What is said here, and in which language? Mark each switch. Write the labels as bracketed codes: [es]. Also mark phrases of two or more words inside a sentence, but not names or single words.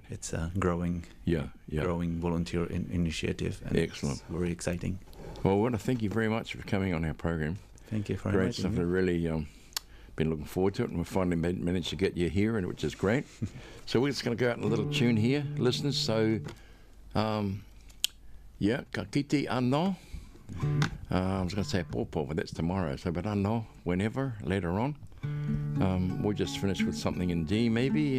[en] it's a growing volunteer initiative. And Excellent. It's very exciting. Well, I want to thank you very much for coming on our program. Thank you for Great inviting stuff. me. I've really been looking forward to it, and we finally managed to get you here, and which is great. So we're just going to go out in a little tune here, listeners. So, [mi] ka kite anō. [en] I was going to say pōpō, but that's tomorrow. So, but anō, whenever, later on. We'll just finish with something in D, maybe.